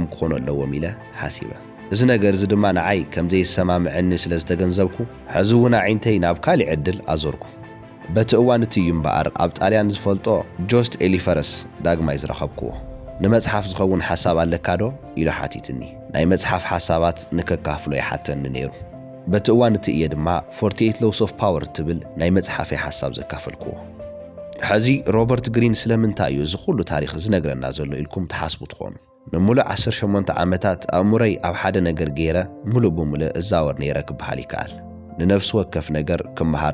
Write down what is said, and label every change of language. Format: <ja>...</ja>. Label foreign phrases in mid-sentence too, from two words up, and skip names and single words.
<ti>ክኾኑ ኣለዎም ኢለ ሓሲበ እዚ ነገር እዚ ድማ ንዓይ ከም ዘይሰማምዐኒ ስለ ዝተገንዘብኩ ሕዚ እውን ዓይንተይ ናብ ካሊእ ዕድል ኣዞርኩ በቲ እዋን እቲ እዩ እምበኣር ኣብ ጣልያን ዝፈልጦ ጆስት ኤሊፈረስ ዳግማይ ዝረኸብክዎ ንመጽሓፍ ዝኸውን ሓሳብ ኣለካ ዶ ኢሉ ሓቲትኒ ናይ መጽሓፍ ሓሳባት ንከካፍሎ ይሓተኒ ነይሩ በቲ እዋን እቲ እየ ድማ</ti> <en>48 laws of power</en> <ti>ትብል ናይ መጽሓፈይ ሓሳብ ዘካፈልክዎ ሕዚ ሮበርት ግሪን ስለምንታይ እዩ ዝኹሉ ታሪኽ ዝነግረና ዘሎ ኢልኩም ተሓስቡ ትኾኑ ንሙሉእ 18 ዓመታት ኣእሙረይ ኣብ ሓደ ነገር ገይረ ሙሉእ ብሙሉእ እዛወር ነይረ ክበሃል ይከኣል ንነፍሲ ወከፍ ነገር ክመሃር</ti>